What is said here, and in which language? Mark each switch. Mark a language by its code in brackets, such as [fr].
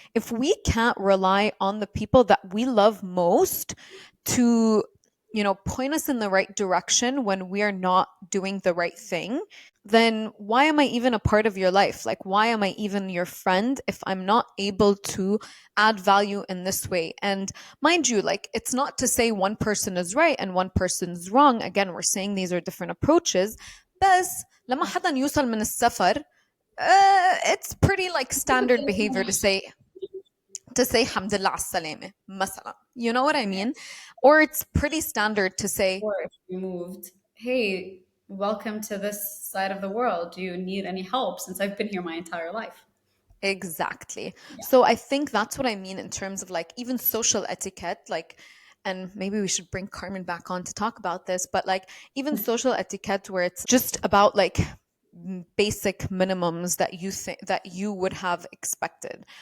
[en] If we can't rely on the people that we love most to, you know, point us in the right direction when we are not doing the right thing, then why am I even a part of your life? Like, why am I even your friend if I'm not able to add value in this way? And mind you, like, it's not to say one person is right and one person's wrong. Again, we're saying these are different approaches. [ar] بس لما حدا يوصل من السفر, [en] it's pretty like standard behavior to say [ar] الحمد لله على السلامة مثلا. [en] You know what I mean? Or it's pretty standard to say, Or if you moved, hey, welcome to this side of the world. Do you need any help since I've been here my entire life? Exactly. Yeah. So I think that's what I mean in terms of like even social etiquette, like, and maybe we should bring Carmen back on to talk about this, but like even social etiquette where it's just about like basic minimums that you think that you would have expected.